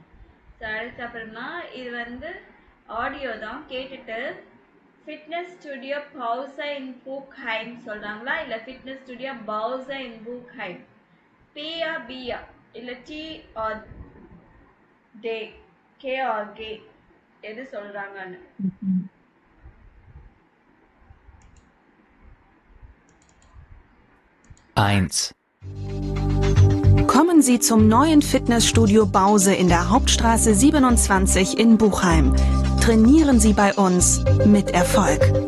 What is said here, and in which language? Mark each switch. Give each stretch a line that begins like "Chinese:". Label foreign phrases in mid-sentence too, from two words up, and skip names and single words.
Tamil: ஸோ அதுக்கப்புறமா இது வந்து ஆடியோ தான், கேட்டுட்டு
German: Fitnessstudio Bause in Buchheim
Tamil: சொல்கிறாங்களா இல்லை
German: Fitnessstudio Bause in Buchheim,
Tamil: பியா பியா இல்லை டி ஆர் டே, கே ஆர் கே, எது சொல்கிறாங்கன்னு.
German: Kommen Sie zum neuen Fitnessstudio Bause in der Hauptstraße 27 in Buchheim. Trainieren Sie bei uns mit Erfolg.